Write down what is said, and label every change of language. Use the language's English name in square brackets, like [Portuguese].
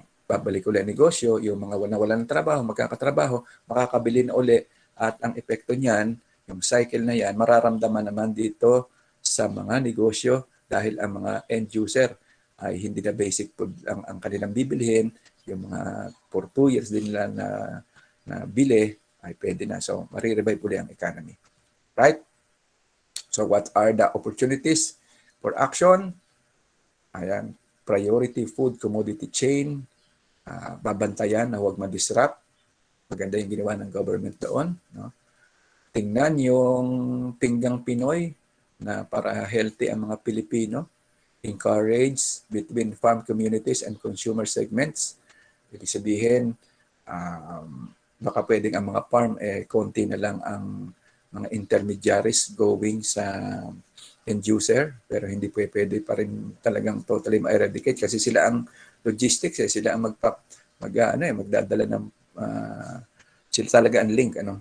[Filipino] babalik ulit ang negosyo, yung mga nawalan ng trabaho, magkakatrabaho, makakabili na uli, at ang epekto niyan, yung cycle na yan, mararamdaman naman dito sa mga negosyo dahil ang mga end user ay hindi na basic food ang kanilang bibilhin, yung mga for 2 years din nila na bili ay pwede na. So, marirevive uli ang economy. [English] Right? So, what are the opportunities for action? [Filipino] Ayan, priority food commodity chain, babantayan na huwag ma-disrupt. Maganda yung ginawa ng government doon. No? Tingnan yung Pinggang Pinoy na para healthy ang mga Pilipino. [English] Encourage between farm communities and consumer segments. [Filipino] Ibig sabihin, baka pwedeng ang mga farm, konti na lang ang mga intermediaries going sa end user, pero hindi pwede pa rin talagang totally ma-eradicate kasi sila ang logistics, sila ang magdadala ng sila talaga ang link.